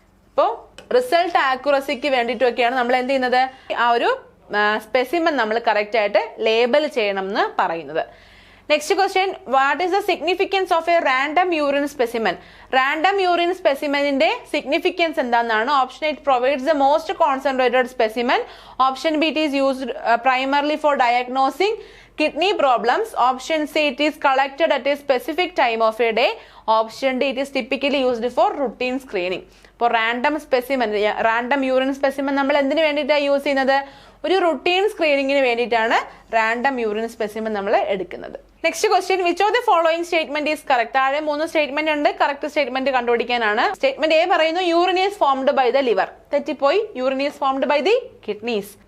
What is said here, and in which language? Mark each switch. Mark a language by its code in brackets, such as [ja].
[ml] ഇപ്പോൾ റിസൾട്ട് ആക്യുറസിക്ക് വേണ്ടിയിട്ടൊക്കെയാണ് നമ്മൾ എന്ത് ചെയ്യുന്നത്? ആ ഒരു സ്പെസിമെൻ നമ്മൾ കറക്റ്റ് ആയിട്ട് ലേബൽ ചെയ്യണം എന്ന് പറയുന്നത്. [en] Next question, what is the significance of a random urine specimen? [ml] Random urine സ്പെസിമെനിന്റെ significance എന്താണെന്നാണ്? [en] Option A, it provides the most concentrated specimen, option B it is used primarily for diagnosing kidney problems, option C it is collected at a specific time of a day, option D it is typically used for routine screening. [ml] ഇപ്പോൾ random urine specimen നമ്മൾ എന്തിനു വേണ്ടിയിട്ടാണ് use ചെയ്യുന്നത്? ഒരു routine സ്ക്രീനിങ്ങിന് വേണ്ടിയിട്ടാണ് random urine specimen നമ്മൾ എടുക്കുന്നത്. [en] Next question, which of the following statement is correct? [ml] താഴെ 3 സ്റ്റേറ്റ്മെന്റ് ഉണ്ട്, കറക്റ്റ് സ്റ്റേറ്റ്മെന്റ് കണ്ടുപിടിക്കാനാണ്. [en] Statement A പറയുന്നു urine is formed by the liver. തെറ്റിപ്പോയി, urine is formed by the kidneys.